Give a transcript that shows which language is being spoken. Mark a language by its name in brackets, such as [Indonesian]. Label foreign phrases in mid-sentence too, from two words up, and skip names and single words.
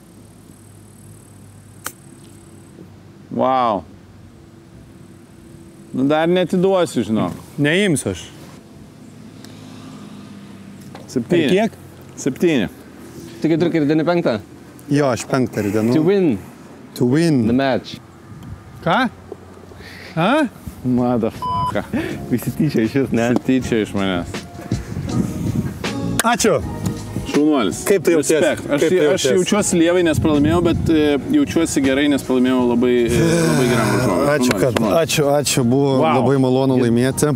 [Lithuanian] Wow. Dar netiduosiu, žinok. Neimsiu aš. 7. Kiek? 7. Tu Giedriukai rideni 5. Jo, aš 5 ridenu. [English] To win To win. the match. [Lithuanian] Ką? A? Motherfucker. Visi tyčia iš vis, ne? Tyčia iš manęs. Ačiū. Šaunuolis. Kaip tu jautiesi? Respect. Kaip tu Aš jautiesi? jaučiuosi lievai, nes pralaimėjau, bet jaučiuosi gerai, nes pralaimėjau labai geram varžovui. Ačiū, buvo labai malonu laimėti.